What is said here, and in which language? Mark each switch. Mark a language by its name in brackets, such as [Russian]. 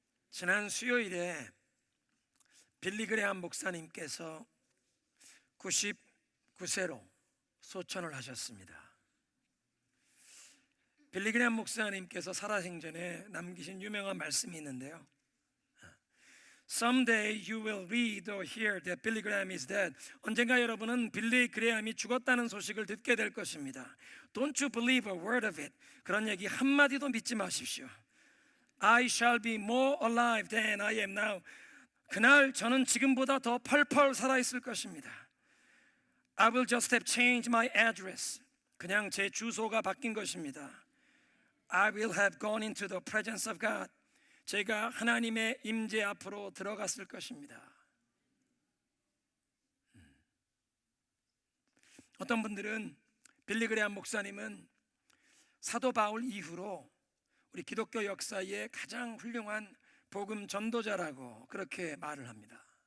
[Korean] 지난 수요일에 빌리 그레함 목사님께서 99세로 소천을 하셨습니다. 빌리 그레함 목사님께서 살아생전에 남기신 유명한 말씀이 있는데요. [English] Someday you will read or hear that Billy Graham is dead. [Korean] 언젠가 여러분은 빌리 그레함이 죽었다는 소식을 듣게 될 것입니다. [English] Don't you believe a word of it. [Korean] 그런 얘기 한마디도 믿지 마십시오. [English] I shall be more alive than I am now. [Korean] 그날 저는 지금보다 더 펄펄 살아있을 것입니다. [English] I will just have changed my address. [Korean] 그냥 제 주소가 바뀐 것입니다. [English] I will have gone into the presence of God. [Korean] 제가 하나님의 임재 앞으로 들어갔을 것입니다. 어떤 분들은 빌리 그레함 목사님은 사도 바울 이후로 우리 기독교 역사의 가장 훌륭한 복음 전도자라고 그렇게 말을 합니다.